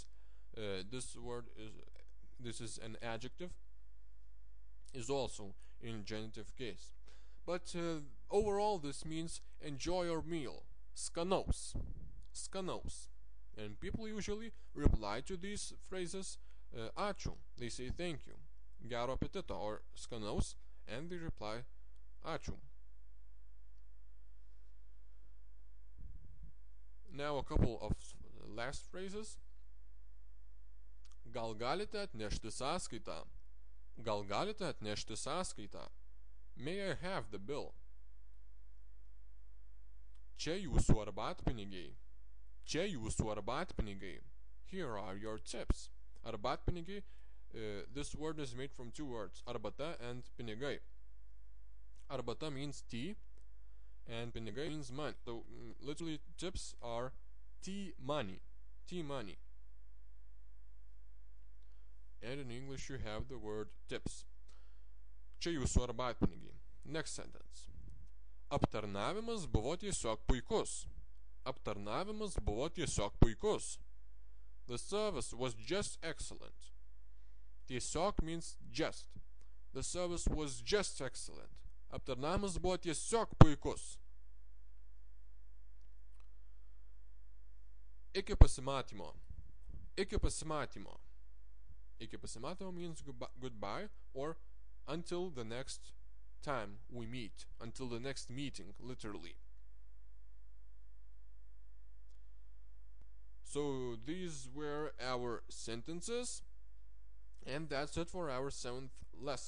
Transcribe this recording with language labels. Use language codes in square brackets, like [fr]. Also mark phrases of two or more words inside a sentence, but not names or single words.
[en] This word is an adjective, is also in genitive case. But overall this means enjoy your meal. [lt] Skanaus. Skanaus. [en] And people usually reply to these phrases ačiū. They say thank you. [lt] Gero apetito or skanaus, [en] and they reply ačiū. Now a couple of last phrases. [lt] Gal galite atnešti sąskaitą? Gal galite atnešti sąskaitą? [en] May I have the bill? [lt] Čia jūsų arbatpinigiai. Čia jūsų arbatpinigiai. [en] Here are your tips. Arbatpinigiai, this word is made from two words, arbata and pinigai. Arbata means tea, and pinigai means money. So literally tips are tea money. Tea money. And in English you have the word tips. [lt] Čia jūsų arbatpinigiai. [en] Next sentence. [lt] Aptarnavimas buvo tiesiog puikus. Aptarnavimas buvo tiesiog puikus. [en] The service was just excellent. Tiesiog means just. The service was just excellent. [lt] Aptarnavimas buvo tiesiog puikus. Iki pasimatymo. Iki pasimatymo. Iki pasimatymo [en] means goodbye or until the next time we meet. Until the next meeting, literally. So these were our sentences, and that's it for our 7th lesson.